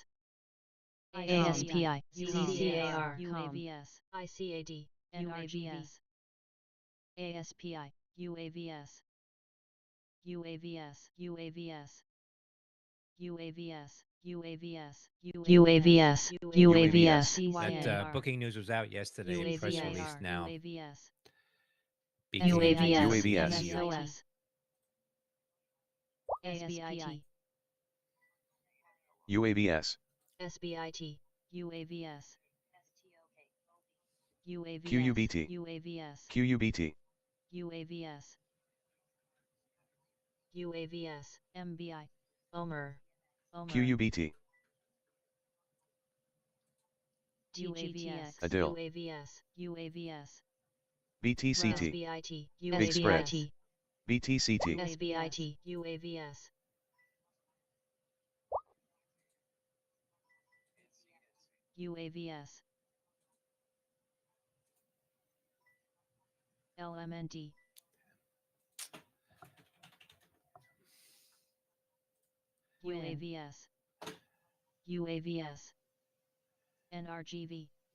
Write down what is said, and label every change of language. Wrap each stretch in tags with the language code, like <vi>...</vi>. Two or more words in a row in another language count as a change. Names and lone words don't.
<en>ASPI, ZCAR, UAVS, ICAD, NRGS, ASPI, UAVS, UAVS, UAVS, UAVS, UAVS, UAVS, UAVS, That booking news was out yesterday. Press release now. UAVS, UAVS. SOS, ASBIT, UAVS. SBIT, UAVS, UAVS, QUBT. UAVS, QUBT. UAVS, UAVS, MBI, Omer, QUBT. UAVS, Adil. UAVS, UAVS, BTCT. SBIT, Big spread. UAVS, BTCT. SBIT, UAVS, UAVS, LMNT, UAVS, UAVS, NRGV,</en>